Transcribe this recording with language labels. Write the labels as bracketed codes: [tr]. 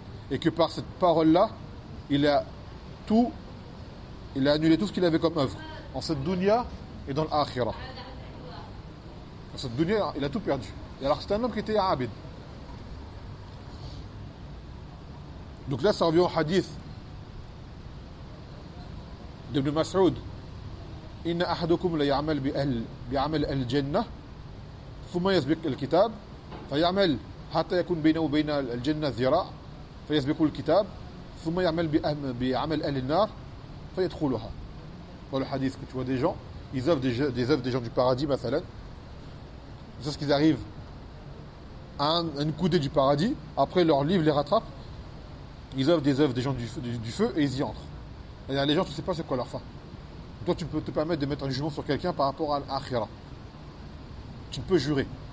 [fr] Et que par cette parole-là, il a annulé tout ce qu'il avait comme œuvre, en cette dunya et dans l'akhira. En cette dunya, il a tout perdu. Et alors, c'est un homme qui était abid. Donc là, ça revient au hadith d'Ibn Mas'ud. [ar] إن أحدكم ليعمل بعمل الجنة ثم يسبق الكتاب فيعمل حتى يكون بينه وبين الجنة ذراع فيسبق الكتاب ثم يعمل بعمل أهل النار فيدخلها. [fr] Dans le hadith que tu vois des gens, ils offrent des œuvres des gens du paradis, مثلا. C'est ce qu'ils arrivent à une coudée du paradis, après leur livre les rattrape, ils offrent des œuvres des gens du feu et ils y entrent. Et les gens, tu ne sais pas c'est quoi leur fin. Toi, tu peux te permettre de mettre un jugement sur quelqu'un par rapport à l'akhira. Tu peux jurer.